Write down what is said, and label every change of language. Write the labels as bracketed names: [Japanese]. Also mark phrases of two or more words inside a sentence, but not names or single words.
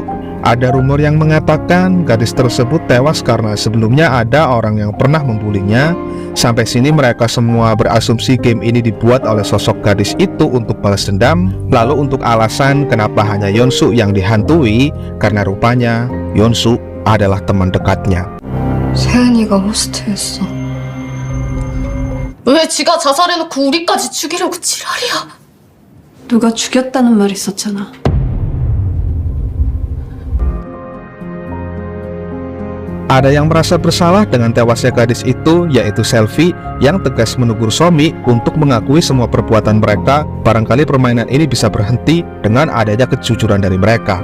[Indonesian] Ada rumor yang mengatakan gadis tersebut tewas karena sebelumnya ada orang yang pernah membulinya. Sampai sini mereka semua berasumsi game ini dibuat oleh sosok gadis itu untuk balas dendam. Lalu untuk alasan kenapa hanya Yeonsu yang dihantui, karena rupanya Yeonsu adalah teman dekatnya. [Korean] 세은이가 호스트였어. 왜 지가 자살해놓고 우리까지 죽이려고 지랄이야? 누가 죽였다는 말 있었잖아. [Indonesian] Ada yang merasa bersalah dengan tewasnya gadis itu, yaitu Selfie, yang tegas menegur Somi untuk mengakui semua perbuatan mereka. Barangkali permainan ini bisa berhenti dengan adanya kejujuran dari mereka.